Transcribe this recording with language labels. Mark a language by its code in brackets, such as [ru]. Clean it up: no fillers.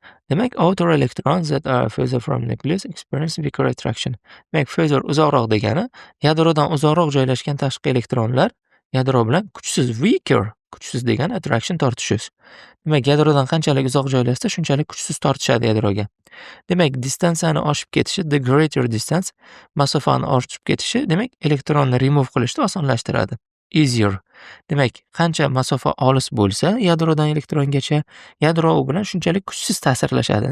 [en] Demak, outer electrons that are further from nucleus experience weaker attraction. [uz] Demak, further uzoqroq degani, yadrodan uzoqroq joylashgan tashqi elektronlar yadro bilan kuchsiz, weaker Kuchsiz degani attraction tortishish. Demak, yadrodan qanchalik uzoq joylashsa, shunchalik kuchsiz tortishadi yadroga. Demak, distansiyani oshib ketishi, [en] the greater distance, [uz] masofani oshib ketishi, demak, elektronni remove qilishni osonlashtiradi. Easier. Demak, qancha masofa olis bo'lsa, yadrodan elektrongacha, yadro u bilan shunchalik kuchsiz ta'sirlashadi.